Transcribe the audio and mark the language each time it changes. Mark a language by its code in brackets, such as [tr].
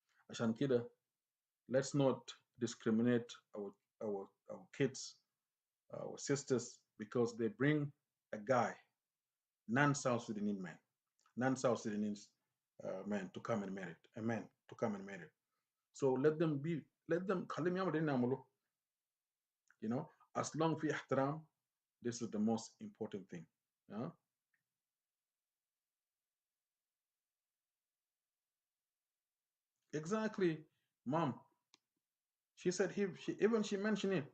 [ar] عشان كده [en] let's not discriminate our kids, our sisters, because they bring a guy, non-South Sudanese man, non-South Sudanese man to come and marry, a man to come and marry. So let them [ar] خليهم يعملوا اللي يعملوا. [en] You know, as long [ar] في احترام, [en] this is the most important thing. Yeah? Exactly, mom. She said she mentioned it.